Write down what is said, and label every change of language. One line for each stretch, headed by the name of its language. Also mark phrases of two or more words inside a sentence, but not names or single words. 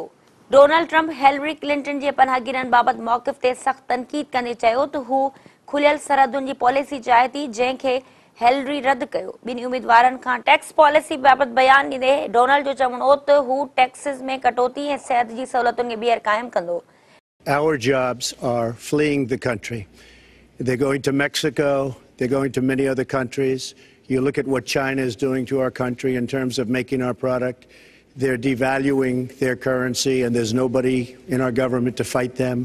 Sindhi: डोनाल्ड ट्रंप हेलरी क्लिंटन जे पनाहगीरनि बाबति मौक़िफ़ ते सख़्त तनक़ीद कंदे चयो त हू खुलियल सरहदुनि जी पॉलिसी चाहे थी, जंहिंखे हेलरी रद्द कयो। ॿिन्ही उम्मीदवारनि खां
English: tax policy
Sindhi: बाबति बयानु ॾींदे डोनाल्ड जो चवणो त हू टैक्सिस में कटौती ऐं सिहत जी सहूलियतुनि खे ॿीहर क़ाइमु कंदो।
English: Our jobs are fleeing the country. They're going to Mexico. They're going to many other countries. You look at what China is doing to our country in terms of making our product. They're devaluing their currency, and there's nobody in our government to fight them.